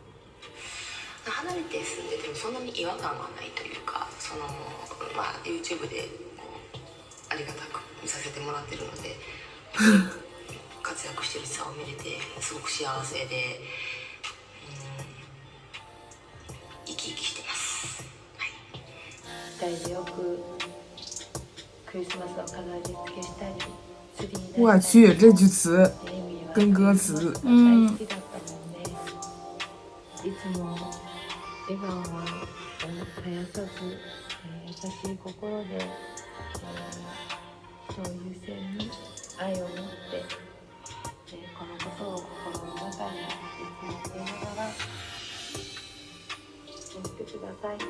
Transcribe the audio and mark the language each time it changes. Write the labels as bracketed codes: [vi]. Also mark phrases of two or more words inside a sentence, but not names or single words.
[ja] 離れて住んでてもそんなに違和感はないというか、YouTube でありがたく見させてもらってるので活躍してるさを見れてすごく幸せで、生き生きしてます。 2人でよくクリスマスを飾り付けしたり、ツリー [zh] 我去，这句词跟歌词， [ja] 大好きだったもんね。いつも笑顔は絶やさず、優しい心で、そういう線に愛を持って、このことを心の中にいつも入れながら過ごしてください。